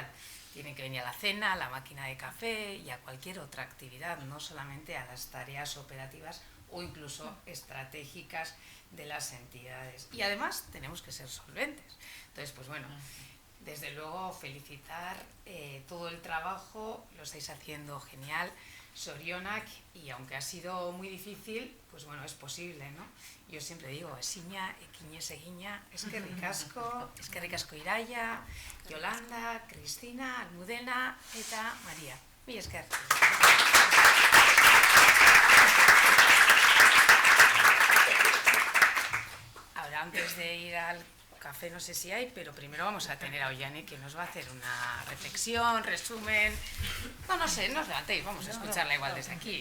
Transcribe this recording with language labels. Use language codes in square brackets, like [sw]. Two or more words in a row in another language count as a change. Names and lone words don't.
[es] Tienen que venir a la cena, a la máquina de café y a cualquier otra actividad, no solamente a las tareas operativas o incluso estratégicas de las entidades. Y además tenemos que ser solventes. Entonces, pues bueno, desde luego felicitar todo el trabajo, lo estáis haciendo genial, Sorionak, y aunque ha sido muy difícil, pues bueno, es posible, ¿no? Yo siempre digo, [eu] esiña, equiñez egiña, eskerrik asko Iraia, Yolanda, Cristina, Almudena eta María. Mila esker. [es] Ahora, antes de ir al café, no sé si hay, pero primero vamos a tener a Ollane, que nos va a hacer una reflexión, resumen. No sé, no os levantéis, vamos a escucharla igual desde aquí.